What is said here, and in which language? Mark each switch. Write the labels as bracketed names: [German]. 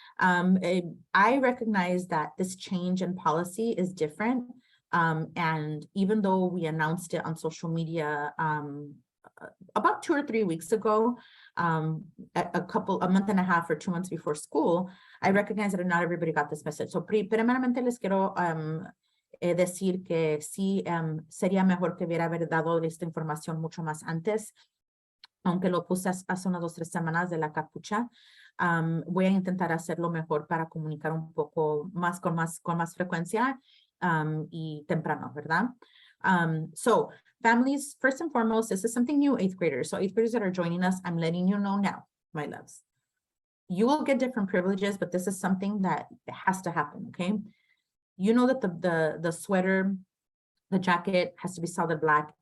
[English] I recognize that this change in policy is different. And even though we announced it on social media about 2 or 3 weeks ago, a month and a half or 2 months before school, I recognize that not everybody got this message. [Spanish] So primeramente les quiero decir que sí sería mejor que hubiera haber dado esta información mucho más antes, aunque lo puse hace unas 2 o 3 semanas de la capucha. Voy a intentar hacerlo mejor para comunicar un poco más con más frecuencia y temprano, ¿verdad? [English] So families, first and foremost, this is something new, 8th graders. So 8th graders that are joining us, I'm letting you know now, my loves. You will get different privileges, but this is something that has to happen, okay? You know that the sweater, the jacket has to be solid black.